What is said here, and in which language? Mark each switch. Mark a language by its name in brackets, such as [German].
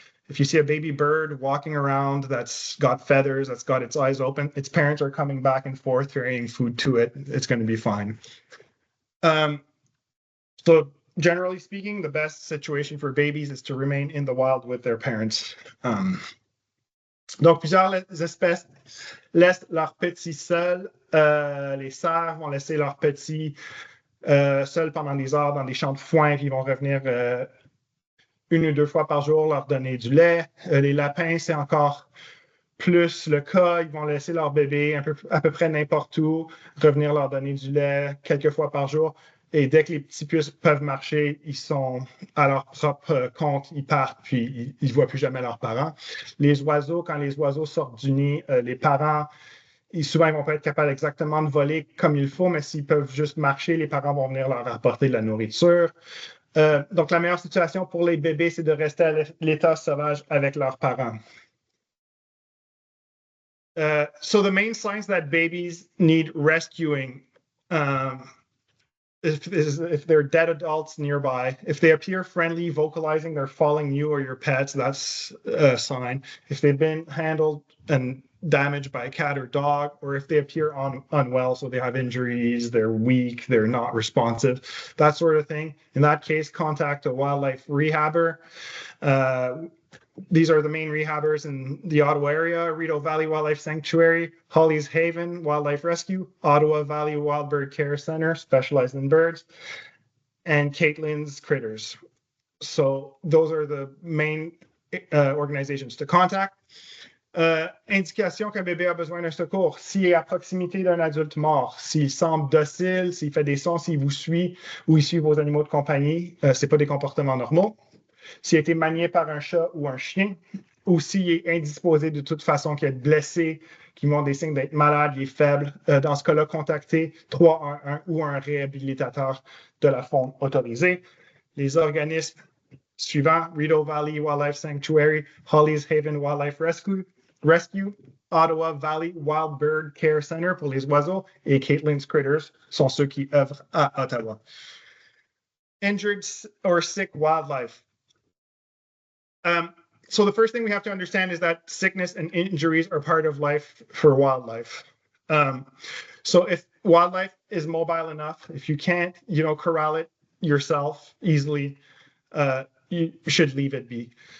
[English] If you see a baby bird walking around that's got feathers, that's got its eyes open, its parents are coming back and forth carrying food to it. It's going to be fine. So generally speaking, the best situation for babies is to remain in the wild with their parents. [French] Donc, plusieurs espèces laissent leurs petits seuls. Les cerfs vont laisser leurs petits seuls pendant des heures dans des champs de foin, puis ils vont revenir 1 ou 2 fois par jour leur donner du lait. Les lapins, c'est encore plus le cas. Ils vont laisser leur bébé à peu près n'importe où, revenir leur donner du lait quelques fois par jour. Et dès que les petits peuvent marcher, ils sont à leur propre compte, ils partent, puis ils ne voient plus jamais leurs parents. Les oiseaux, quand les oiseaux sortent du nid, les parents, souvent, ils ne vont pas être capables exactement de voler comme il faut, mais s'ils peuvent juste marcher, les parents vont venir leur apporter de la nourriture. Donc, la meilleure situation pour les bébés, c'est de rester à l'état sauvage avec leurs parents. [English] So the main signs that babies need rescuing, if they're dead adults nearby, if they appear friendly, vocalizing they're following you or your pets, that's a sign. If they've been handled and damaged by a cat or dog, or if they appear unwell, so they have injuries, they're weak, they're not responsive, that sort of thing. In that case, contact a wildlife rehabber. These are the main rehabbers in the Ottawa area: Rideau Valley Wildlife Sanctuary, Holly's Haven Wildlife Rescue, Ottawa Valley Wild Bird Care Center, specialized in birds, and Caitlin's Critters. So those are the main organizations to contact. [French] Indication qu'un bébé a besoin d'un secours: s'il est à proximité d'un adulte mort, s'il semble docile, s'il fait des sons, s'il vous suit ou il suit vos animaux de compagnie, c'est pas des comportements normaux. S'il a été manié par un chat ou un chien, ou s'il est indisposé de toute façon, qu'il est blessé, qu'il montre des signes d'être malade, il est faible, dans ce cas-là, contactez 311 ou un réhabilitateur de la faune autorisé. Les organismes suivants: Rideau Valley Wildlife Sanctuary, Holly's Haven Wildlife Rescue, Ottawa Valley Wild Bird Care Center pour les oiseaux, et Caitlin's Critters sont ceux qui œuvrent à Ottawa. [English] Injured or sick wildlife. So the first thing we have to understand is that sickness and injuries are part of life for wildlife. So if wildlife is mobile enough, if you can't, corral it yourself easily, you should leave it be.